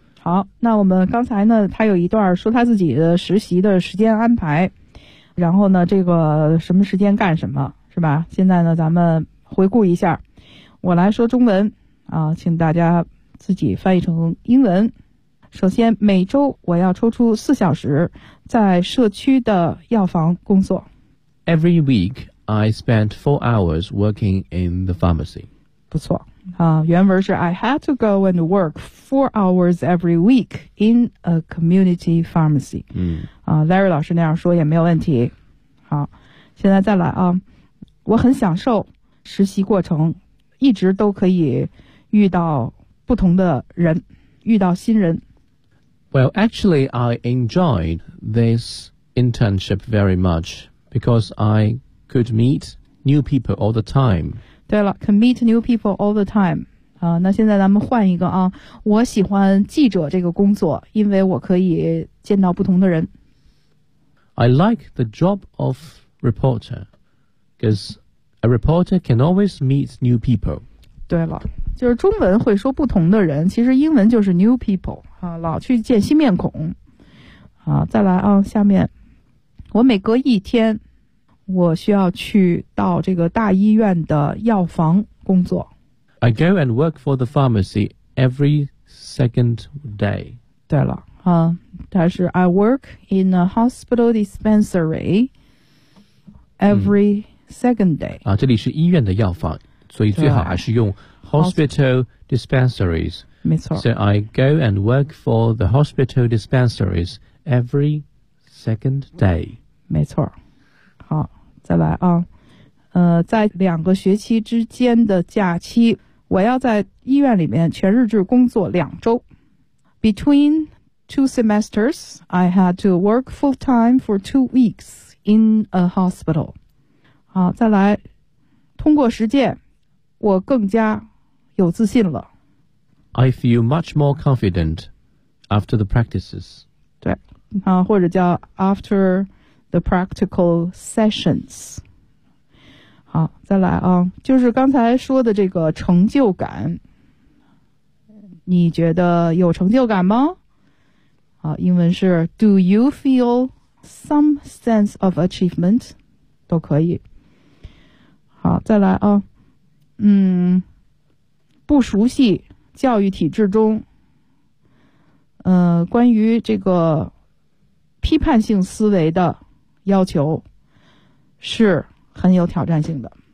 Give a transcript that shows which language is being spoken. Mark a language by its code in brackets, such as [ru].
[zh] 好，那我们刚才呢，他有一段说他自己的实习的时间安排，然后呢，这个什么时间干什么，是吧？现在呢，咱们回顾一下，我来说中文啊，请大家自己翻译成英文。首先，每周我要抽出四小时在社区的药房工作。 [en] Every week, I spent 4 hours working in the pharmacy. [zh] 不错啊，原文是 [en] I had to go and work 4 hours every week in a community pharmacy. [zh] Larry 老师那样说也没有问题。好，现在再来啊，我很享受实习过程，一直都可以遇到不同的人，遇到新人。 [en] Well, actually, I enjoyed this internship very much because I could meet new people all the time. [zh] 对了 [en] ,can meet new people all the time. [zh] 那现在咱们换一个啊。我喜欢记者这个工作，因为我可以见到不同的人。 [en] I like the job of reporter because a reporter can always meet new people. [zh] 对了，就是中文会说不同的人，其实英文就是 [en] new people。 [zh] 啊，老去见新面孔。好，再来啊，下面我每隔一天我需要去到这个大医院的药房工作。 [en] I go and work for the pharmacy every second day. [zh] 对了啊，它是 [en] I work in a hospital dispensary every second day. [zh] 啊，这里是医院的药房，所以最好还是用 hospital dispensaries。没错。 [en] So I go and work for the hospital dispensaries every second day. [zh] 没错。好，再来啊。在两个学期之间的假期，我要在医院里面全日制工作2周。 [en] Between two semesters, I had to work full time for 2 weeks in a hospital. [zh] 好，再来。通过实践，我更加有自信了。 [en] I feel much more confident after the practices. [zh] 对，啊，或者叫 [en] after the practical sessions. [zh] 好，再来啊，就是刚才说的这个成就感，你觉得有成就感吗？好，英文是 [en] Do you feel some sense of achievement? [zh] 都可以。好，再来啊，不熟悉教育体制中，关于这个批判性思维的要求是很有挑战性的。